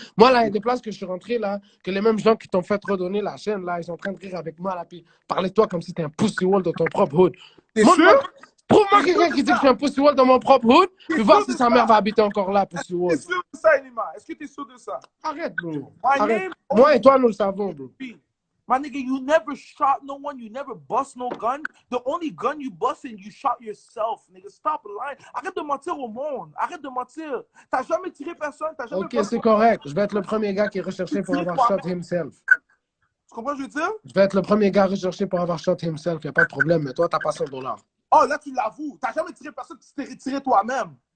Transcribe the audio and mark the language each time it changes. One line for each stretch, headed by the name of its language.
French: Moi, là, il y a des places que je suis rentré là, que les mêmes gens qui t'ont fait redonner la chaîne, là, ils sont en train de rire avec moi, là, puis parler de toi comme si t'es un pussy wall de ton propre hood. T'es sûr? Trouve-moi quelqu'un qui dit que je suis un pussy wall dans mon propre hood, puis voir si sa mère va habiter encore là, pussy wall. T'es sûr de ça, Enima? Est-ce que t'es sûr de ça? Arrête, bro. Arrête. Moi et toi, nous le savons, bro.
English: My nigga, you never shot no one, you never bust no gun. The only gun you busted, you shot yourself, nigga. Stop lying.
French: Arrête de mentir au monde. Arrête de mentir. T'as jamais tiré personne, t'as jamais... Ok, c'est correct. Je vais être le premier gars qui est recherché pour avoir
English: shot himself.
French: Tu comprends ce que je veux dire? Je vais être le premier gars recherché pour avoir
English: shot himself.
French: Y a pas de problème, mais toi, t'as pas 100 dollars. Oh, là, tu l'avoues. T'as jamais tiré personne, tu t'es retiré toi-même.